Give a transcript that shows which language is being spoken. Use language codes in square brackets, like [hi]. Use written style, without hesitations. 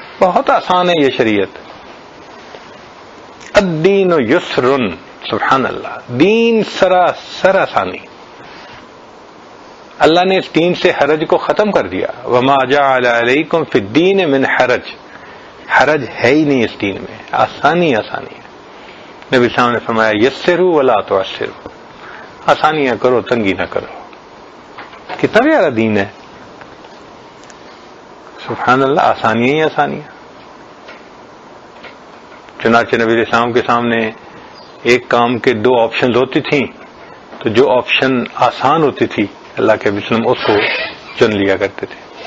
[ur] بہت آسان ہے یہ شریعت. [ar] الدین یسر، [ur] سبحان اللہ، دین سراسر آسانی. اللہ نے اس دین سے حرج کو ختم کر دیا. [ar] وما جعل علیکم فی الدین من حرج، [ur] حرج ہے ہی نہیں اس دین میں، آسانی آسانی ہے. نبی صلی اللہ علیہ وسلم نے فرمایا [ar] یسروا ولا تعسروا، [ur] آسانیاں کرو تنگی نہ کرو. کتنا پیارا دین ہے، سبحان اللہ، آسانیاں ہی آسانیاں. چنانچہ نبی علیہ السلام کے سامنے ایک کام کے دو آپشنز ہوتی تھیں، تو جو آپشن آسان ہوتی تھی اللہ کے نبی صلی اللہ علیہ وسلم اس کو چن لیا کرتے تھے.